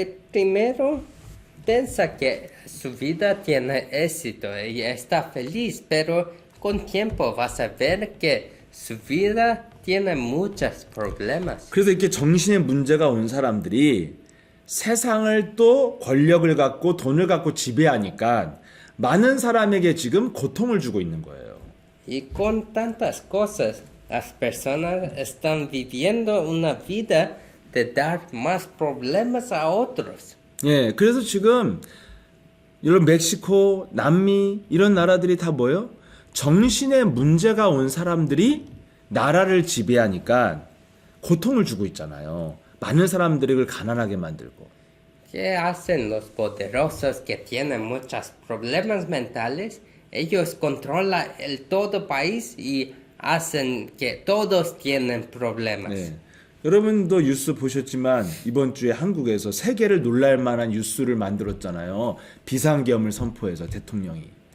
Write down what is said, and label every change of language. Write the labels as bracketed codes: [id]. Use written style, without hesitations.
[es] Primero piensa que su vida tiene éxito y está feliz, pero con tiempo vas a ver que su vida tiene muchos problemas. [ko] 그래서 이렇게 정신의 문제가 온 사람들이 세상을 또 권력을 갖고 돈을 갖고 지배하니까 많은 사람에게 지금 고통을 주고 있는 거예요. [es] Y con tantas cosas, las personas están viviendo una vida de dar más problemas a otros. [ko] 예, 그래서 지금 이런 멕시코, 남미 이런 나라들이 다 뭐예요? 정신의 문제가 온 사람들이 나라를 지배하니까 고통을 주고 있잖아요. 많은 사람들이 그걸 가난하게 만들고. [es] ¿Qué hacen los poderosos que tienen muchos problemas mentales? Ellos controlan el todo país y hacen que todos tienen problemas. [ko] 네. 여러분도 뉴스 보셨지만 이번 주에 한국에서 세계를 놀랄 만한 뉴스를 만들었잖아요. 비상계엄을 선포해서 대통령이.